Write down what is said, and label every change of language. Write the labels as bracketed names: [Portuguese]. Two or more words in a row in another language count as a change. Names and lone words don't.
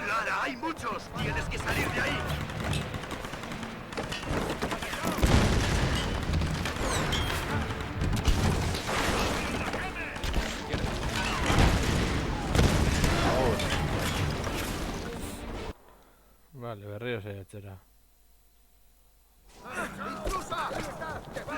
[Spanish] ¡Lara, hay muchos! ¡Tienes que salir de ahí! Vale, [Basque] berriro saiatzera. [Spanish] ¡Intrusa! Ahí está.